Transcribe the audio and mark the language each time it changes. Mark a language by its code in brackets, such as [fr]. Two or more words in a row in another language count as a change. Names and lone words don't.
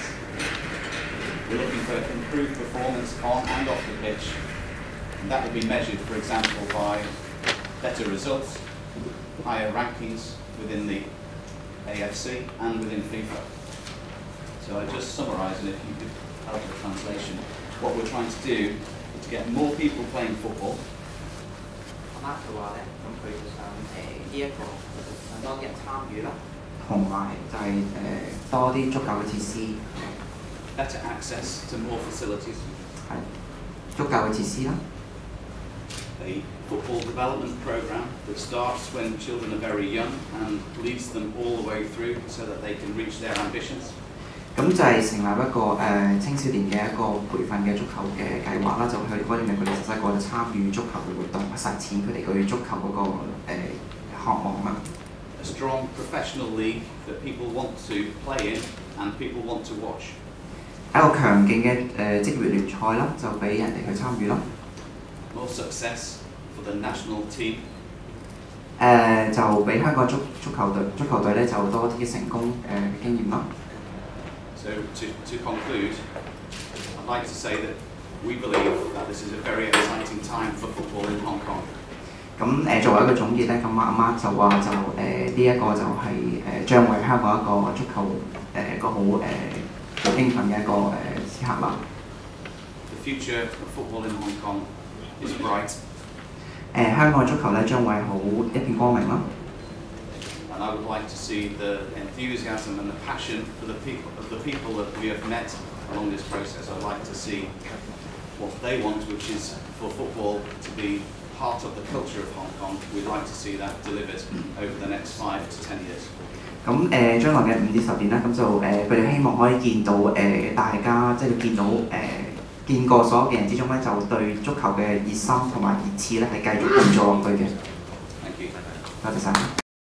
[en] We're looking for improved performance on and off the pitch, and that will be measured, for example, by better results, higher rankings within the AFC and within FIFA. So I just summarise, and if you could help with translation, what we're trying to do is to get more people playing football. [yue] Mark 嘅話咧，咁佢就想呢一個想多啲人參與啦，同埋就係多啲足夠嘅設施。 [en] Better access to more facilities. [yue] 係足夠嘅設施啦。 [en] A football development program that starts when children are very young and leads them all the way through so that they can reach their ambitions. [yue] 咁就係成立一個青少年嘅一個培訓嘅足球嘅計劃啦，就去嗰啲佢哋細細個就參與足球嘅活動，實踐佢哋對足球嗰個渴望啦。 [en] A strong professional league that people want to play in and people want to watch. [yue] 一個強勁嘅職業聯賽啦，就俾人哋去參與啦。 [en] More success for the national team. [yue] 就俾香港足球隊咧就多啲成功嘅經驗啦。 [en] So to conclude, I'd like to say that we believe that this is a very exciting time for football in Hong Kong. [yue] 咁作為一個總結咧，咁阿媽就話就呢一個就係將為香港一個足球一個好興奮嘅一個時刻啦。 [en] The future of football in Hong Kong is bright. [yue] 香港足球咧將會好一片光明啦。 [en] And I would like to see the enthusiasm and the passion for the people that we have met along this process. I'd like to see what they want, which is for football to be part of the culture of Hong Kong. We'd like to see that delivered over the next 5 to 10 years. [yue] 咁將來嘅5至10年啦，咁就佢哋希望可以見到大家即係見到見過所有嘅人之中咧，就對足球嘅熱心同埋熱刺咧係繼續咁做落去嘅。 [en] Thank you. [yue] 多謝晒。